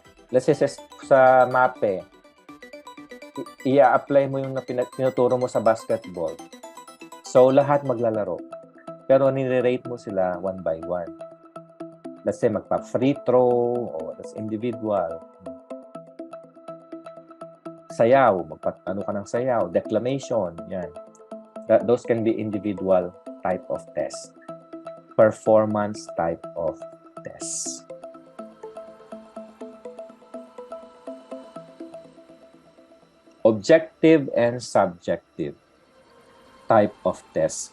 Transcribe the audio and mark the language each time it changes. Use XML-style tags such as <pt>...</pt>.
<en>Let's say</en> <tl>sa MAPE, i-apply mo yung pinuturo mo sa basketball. So, lahat maglalaro. Pero nire-rate mo sila</tl> <en>one by one. Let's say</en> <tl>magpa-free throw o</tl> <en>that's individual.</en> <tl>Sayaw, ano ka ng sayaw, declamation, yan.</tl> <en>Those can be individual type of test. Performance type of test. Objective and subjective type of test.</en>